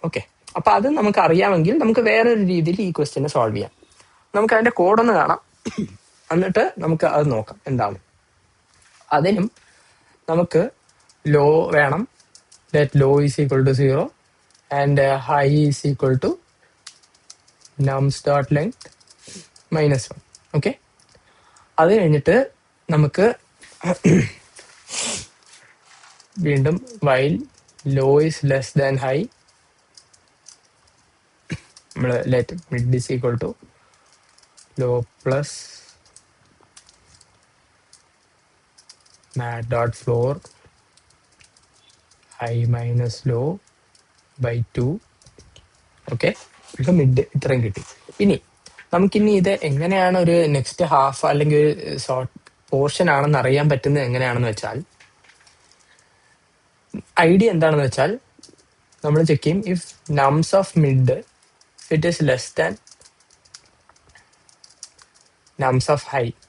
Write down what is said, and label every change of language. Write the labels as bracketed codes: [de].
[ml] Okay, അപ്പൊ അത് നമുക്ക് അറിയാമെങ്കിൽ നമുക്ക് വേറൊരു രീതിയിൽ ഈ ക്വസ്റ്റ്യനെ സോൾവ് ചെയ്യാം. നമുക്ക് അതിന്റെ കോഡൊന്ന് കാണാം, എന്നിട്ട് നമുക്ക് അത് നോക്കാം എന്താണ്. അതിനും നമുക്ക് ലോ വേണം, [en] that low is equal to 0 and high is equal to nums dot length minus 1. [ml] Okay, അത് കഴിഞ്ഞിട്ട് നമുക്ക് വീണ്ടും [en] while low is less than high നമ്മൾ let mid is equal to low plus mat dot floor high minus low by 2. [ml] Okay, ഇപ്പൊ mid ഇത്രയും കിട്ടി. ഇനി നമുക്കിനി ഇത് എങ്ങനെയാണ് ഒരു നെക്സ്റ്റ് ഹാഫ് അല്ലെങ്കിൽ ഒരു ഷോർട്ട് പോർഷൻ ആണെന്ന് അറിയാൻ പറ്റുന്നത് എങ്ങനെയാണെന്ന് വെച്ചാൽ, ഐഡിയ എന്താണെന്ന് വെച്ചാൽ നമ്മൾ ചെക്ക് ചെയ്യും [en] If nums of mid it is less than nums of high.